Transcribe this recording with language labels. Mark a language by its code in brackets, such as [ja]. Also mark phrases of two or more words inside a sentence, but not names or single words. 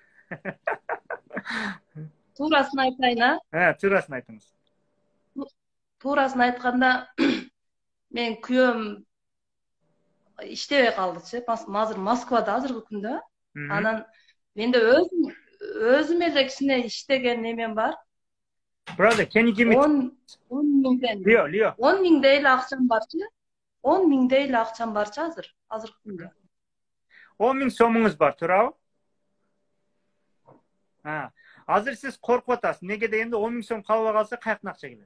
[ky] Туурасын айтайын, туурасын айтыңыз. Туурасын айтканда, мен күйөөм иштебей калдычы. Азыр Москвада азыркы күндө. Анан менде өзүм эле кичине иштеген немем бар. [en] Brother, can you give me [ky] 10 миңден. Leo. 10 миңдей эле акчам барчы. 10 миңдей эле акчам барчы азыркы күндө. 10 миң сомуңуз бар, туурабы? Азыр сиз коркуп атасыз. Неге дегенде 10 миң сом калбай калса каяктан акча келет?